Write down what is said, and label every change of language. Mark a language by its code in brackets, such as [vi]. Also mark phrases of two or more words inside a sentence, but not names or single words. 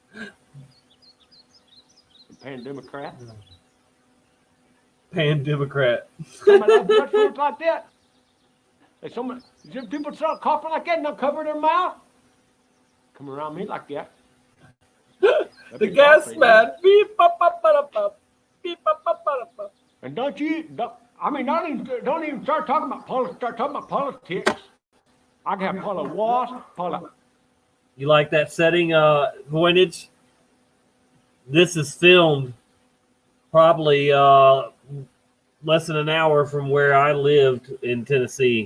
[en] Pandemocrat. Pandemocrat. Somebody that like that. People start coughing like that and they'll cover their mouth. Come around me like that. The gas man. Beep, ba, ba, ba, ba. Beep, ba, ba, ba, ba. And don't even start talking about politics. Start talking about politics. I got Paula Wasp, Paula. You like that setting, Voynich? This is filmed probably less than an hour from where I lived in Tennessee.